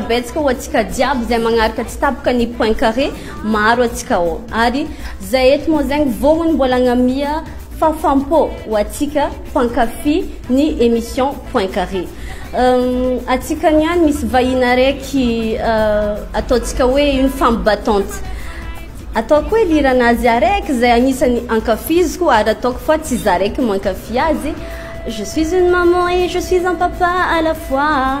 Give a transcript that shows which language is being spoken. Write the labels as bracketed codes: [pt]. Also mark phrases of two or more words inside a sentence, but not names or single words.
[mg] betsaka ho atsika jiaby zay magnaraka tsy tapoka ny point carré maro atsika ao ary zay eto moa zegny vognony mbola agnamia fafampo ho atsika pankafy ny émission point carré atsika niany misy vahiny araiky ataontsika hoe [fr] une femme battante [mg] ataoko hoe liranazy araiky zay agnisan'ny ankafiziko ary ataoko fa tsy za araiky mankafy azy. [fr] Je suis une maman et je suis un papa à la fois.